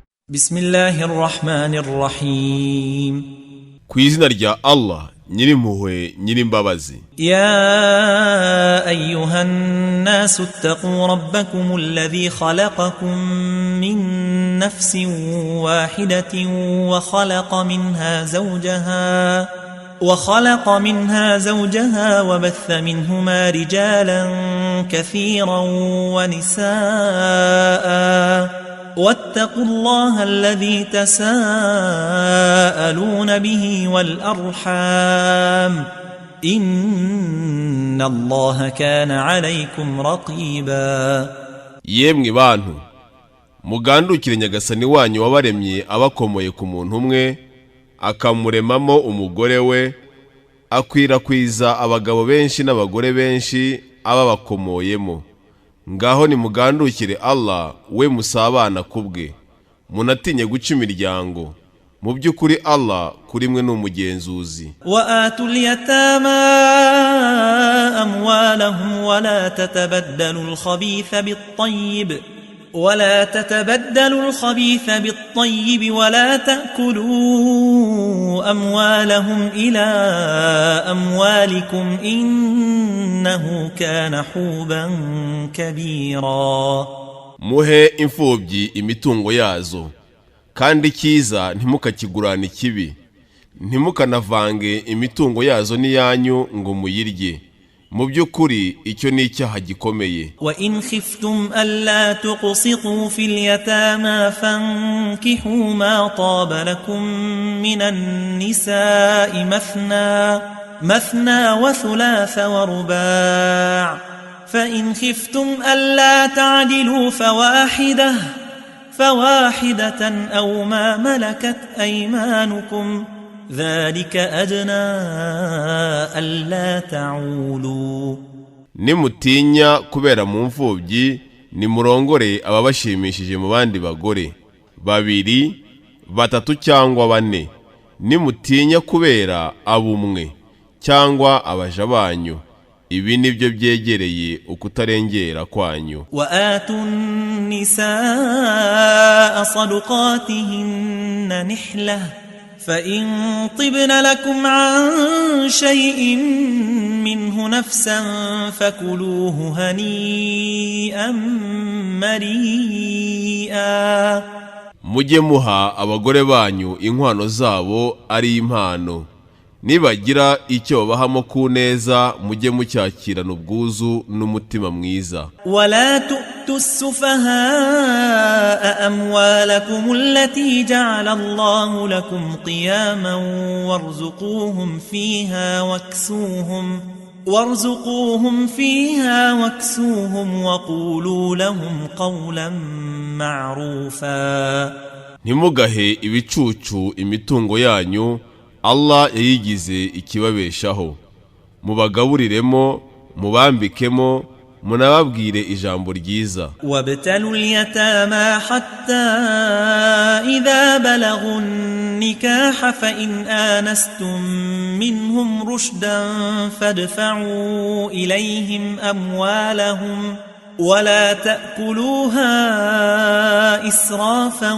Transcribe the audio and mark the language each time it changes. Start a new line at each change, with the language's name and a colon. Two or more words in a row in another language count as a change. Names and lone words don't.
Arabic: بسم الله الرحمن الرحيم
Kinyarwanda: ku izina rya Allah nyirimpuhwe nyirimbabazi.
Arabic: يا أيها الناس اتقوا ربكم الذي خلقكم من نفس واحدة وخلق منها زوجها وبث منهما رجالا كثيرا ونساء واتقوا الله الذي تساءلون به والأرحام إن الله كان عليكم رقيبا.
Kinyarwanda: Yemwe bantu mugandukire Nyagasani wanyu wabaremye abakomoye ku muntu umwe akamuremamo umugore we akwirakwiza abagabo benshi n'abagore benshi ababakomoyemo. Ngaho ni mugandukire Allah we musabana kubwe munatinye guca imiryango mu by'ukuri Allah kuri mwe n'umugenzuzi.
Arabic: وآتوا اليتامى أموالهم ولا تتبدلوا الخبيث بالطيب ولا تأكلوا أموالهم إلى أموالكم إنه كان حوبا كبيرا.
Kinyarwanda: Muhe imfubyi imitungo yazo kandi kiza ntimukakigurana ikibi, ntimukanavange imitungo yazo n'iyanyu ngo muyirye, mu by'ukuri icyo ni icyaha gikomeye.
Arabic: وإن خفتم ألا تقسطوا في اليتامى فانكحوا ما طاب لكم من النساء مثنى وثلاث ورباع فإن خفتم ألا تعدلوا فواحدة أو ما ملكت أيمانكم ذلك أدنى ألا تعولوا.
Kinyarwanda: Nimutinya kubera mu mfubyi nimurongore ababashimishije mu bandi bagore babiri batatu cyangwa bane. Nimutinya kubera abumwe cyangwa abaja banyu, ibi nibyo byegereye ukutarengera kwanyu.
Arabic: وآتوا النساء صدقاتهن نحلة فإن طبن لكم عن شيء منه نفسا فكلوه هنيئا مريئا.
Kinyarwanda: Mujye muha abagore banyu inkwano zabo ari impano, nibagira icyo bahamo ku neza mujye mucyakirana ubwuzu n'umutima mwiza.
Arabic: ولا تؤتوا السفهاء أموالكم التي جعل الله لكم قياما وارزقوهم فيها واكسوهم وقولوا لهم قولا معروفا.
Kinyarwanda: Ntimugahe ibicucu imitungo yanyu Allah yayigize ikibabeshaho, mubagaburiremo mubambikemo munababwire ijambo ryiza.
Arabic: وابتلوا اليتامى حتى إذا بلغوا النكاح فإن آنستم منهم رشدا فادفعوا إليهم أموالهم ولا تأكلوها إسرافا